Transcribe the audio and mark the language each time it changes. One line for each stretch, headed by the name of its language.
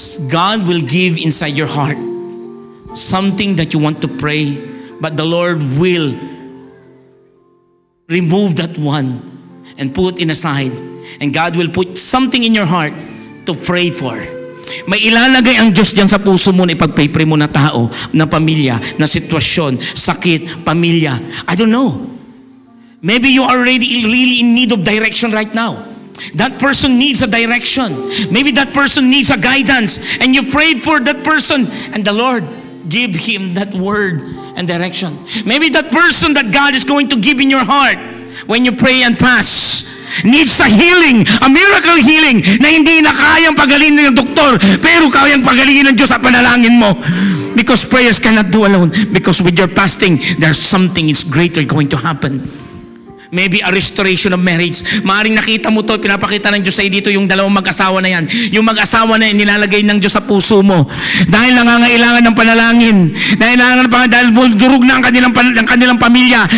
English: God will give inside your heart something that you want to pray, but the Lord will remove that one and put it aside. And God will put something in your heart to pray for.
Filipino: May ilalagay ang Diyos diyan sa puso mo na ipag-pray mo na tao, na pamilya, na sitwasyon, sakit, pamilya.
English: I don't know. Maybe you are already really in need of direction right now. That person needs a direction. Maybe that person needs a guidance. And you prayed for that person. And the Lord give him that word and direction. Maybe that person that God is going to give in your heart when you pray and fast needs a healing, a miracle healing
Filipino: na hindi na kayang pagalingin ng doktor, pero kayang pagalingin ng Diyos sa panalangin mo.
English: Because prayers cannot do alone. Because with your fasting, there's something is greater going to happen. Maybe a restoration of marriage.
Filipino: Maaring nakita mo to, pinapakita ng Diyos sa'yo dito yung dalawang mag-asawa na yan. Yung mag-asawa na yan, nilalagay ng Diyos sa puso mo. Dahil nangangailangan ng panalangin. Dahil durug na ang kanilang pamilya.